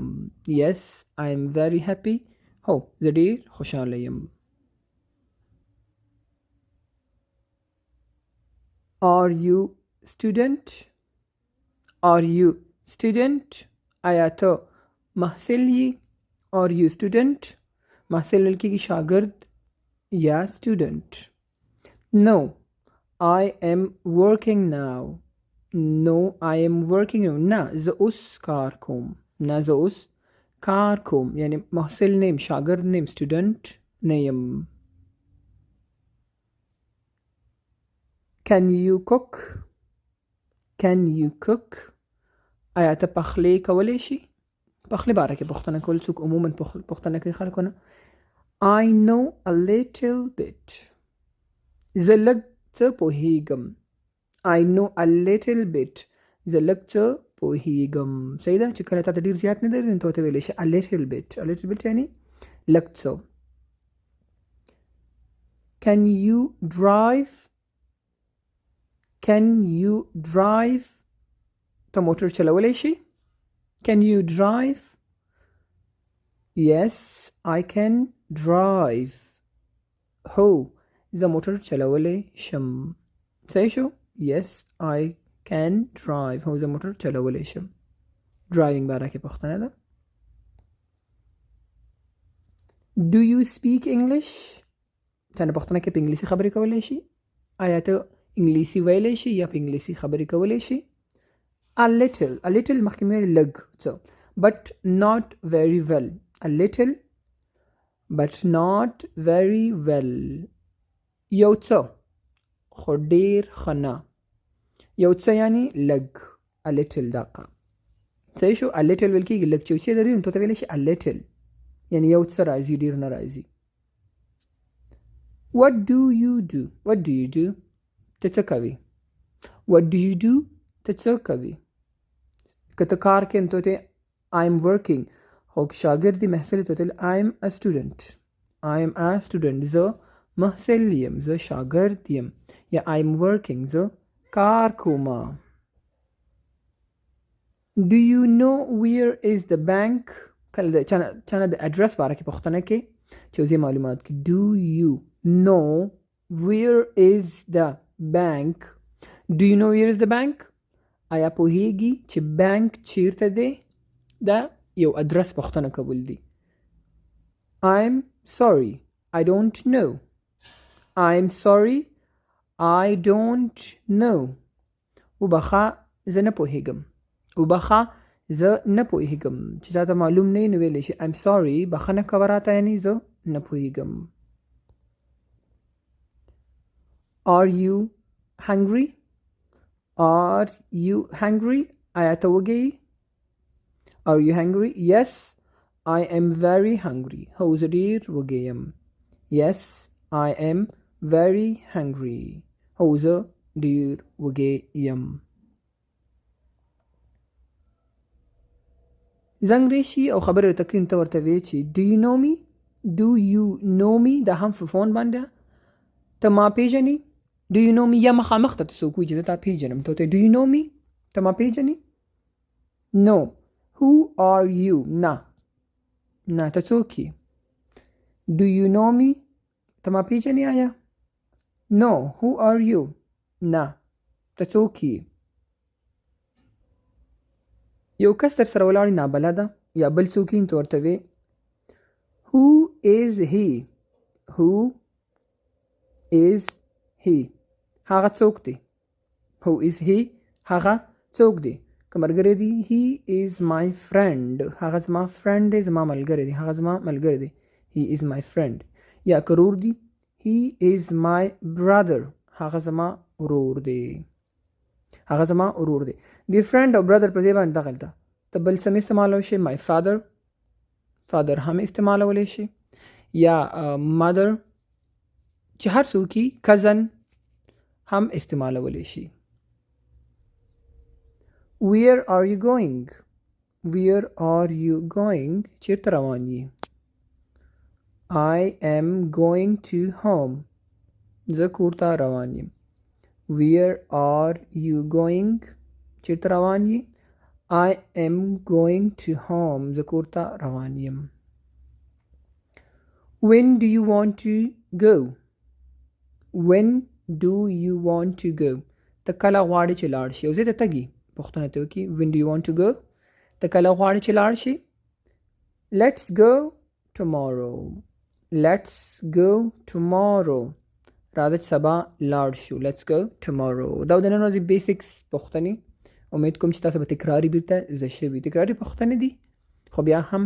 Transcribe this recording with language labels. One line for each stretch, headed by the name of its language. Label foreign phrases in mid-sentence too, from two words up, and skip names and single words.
English: yes I'm very happy
Pashto: هو زه ډېر خوشحاله یم.
English: are you student
Pashto: آیا ته محصل یې
English: are you student
Pashto: محصل ویل کېږي شاګرد یا student.
English: no I am working now
Pashto: نه زه اوس کار کوم یعنی محصل نه یم شاګرد نه یم student نه یم.
English: can you cook
Pashto: آیا ته پخلی کولی شي؟ پخلی باره کې پوښتنه کول څوک عموما پوښتنه کوي خلکونه.
English: I know a little bit
Pashto: زه لږ څه پوهیږم.
English: I know a little bit
Pashto: زه لږ څه پوهیږم صحیح ده چې کله تا ته ډېر زیات نه دري نو ته ورته ویلی شي
English: a little bit
Pashto: یعنی لږ څه.
English: can you drive
Pashto: ته موټر چلولی شي
English: can you drive yes I can drive
Pashto: هو زه موټر چلولی شم صحیح شو.
English: yes I can drive
Pashto: هو زه موټر چلولی شم. driving باره کې پوښتنه ده.
English: do you speak English
Pashto: ته نه پوښتنه کې په انګلیسي خبرې کولی شي آیا ته انګلیسي ویلی شي یا په انګلیسي خبرې کولی شي.
English: a little
Pashto: مخکې مې لږ څه
English: but not very well a little but not very well
Pashto: یو څه خو ډېر ښه نه یو څه یعنی لږ
English: a little
Pashto: دقه صحیح شو.
English: a little
Pashto: ویل کېږي لږ چې یو څه لري نو ته ویلی شي
English: a little
Pashto: یعنی یو څه راځي ډېر نه راځي.
English: what do you do
Pashto: ته څه کوي
English: what do you do
Pashto: ته څه کوي. که ته کار کې نو ته
English: I am working
Pashto: خو شاګرد دی محصل ته
English: I am a student
Pashto: زه محصل یم زه شاګرد یم یا
English: I am working
Pashto: زه کار کوم.
English: do you know where is the bank
Pashto: کله چانه د اډرس باره کې پوښتنه کې چې اوسې معلومات کې do you know where is the bank?
English: Do you know where is the bank?
Pashto: آیا پوهیږي چې بانک چیرته دی؟ دا یو ادرس پوښتنه کول دي.
English: I'm sorry, I don't know. I'm sorry, I don't know.
Pashto: وبخا زه نه پوهیږم. وبخا زه نه پوهیږم. چې چاته معلوم نه وي نو ویلی شي
English: I'm sorry,
Pashto: بخښنه کوه راته، یعنې زه نه پوهیږم.
English: Are you hungry? Are you hungry?
Pashto: آیا ته وږی؟
English: Are you hungry? Yes, I am very hungry.
Pashto: هو زه ډېر وږی یم.
English: Yes, I am very hungry.
Pashto: هو زه ډېر وږی یم. زنګ ریشي او خبرې تکریم ته ورته وی چې
English: do you know me? Do you know me؟
Pashto: دا هم په فون باندې ته ما پیژنې؟
English: Do you know me؟
Pashto: یا مخامخ ته څوک وایي چې زه تا پیژنم، ته
English: Do you know me؟
Pashto: ته ما پیژنې؟
English: No. Who are you؟
Pashto: نه ته څوک یې؟
English: Do you know me؟
Pashto: ته ما پیژنې آیا؟
English: No. Who are you؟
Pashto: نه ته څوک یې؟ یو کس در سره ولاړ نابلده یا بل څوک یې ته ورته وی
English: Who is he؟ Who is he؟
Pashto: هغه څوک دی؟
English: Who is he؟
Pashto: هغه څوک دی؟ که ملګری دی
English: He is my friend.
Pashto: هغه زما فرند دی، زما ملګری دی. هغه زما ملګری دی.
English: He is my friend.
Pashto: یا که ورور دی
English: He is my brother.
Pashto: هغه زما ورور دی. هغه زما ورور دی. د فرند او برادر په ځای باندې دغلته ته بل څه استعمالولی شي.
English: my father
Pashto: هم استعمالولی شي، یا mother چې هر څوک یې cousin هم استعمالولی شي.
English: Where are you going؟ Where are you going؟
Pashto: چیرته روان یې؟
English: I am going to home.
Pashto: زه کور ته روان یم.
English: Where are you going؟
Pashto: چیرته روان یې؟
English: I am going to home.
Pashto: زه کور ته روان یم.
English: When do you want to go؟ When do you want to go؟
Pashto: ته کله غواړې چې لاړ شي؟ او ځای ته تګي پوښتنه ته وکړي
English: When do you want to go؟
Pashto: ته کله غواړې چې لاړ شي؟
English: Let's go tomorrow. Let's go tomorrow.
Pashto: راځه چې سبا لاړ شو.
English: Let's go tomorrow.
Pashto: دا د نن ورځې بیسکس پوښتنې. امید کوم چې تاسو به تکراري بیرته زده شوي. تکراري پوښتنې دي خو بیا هم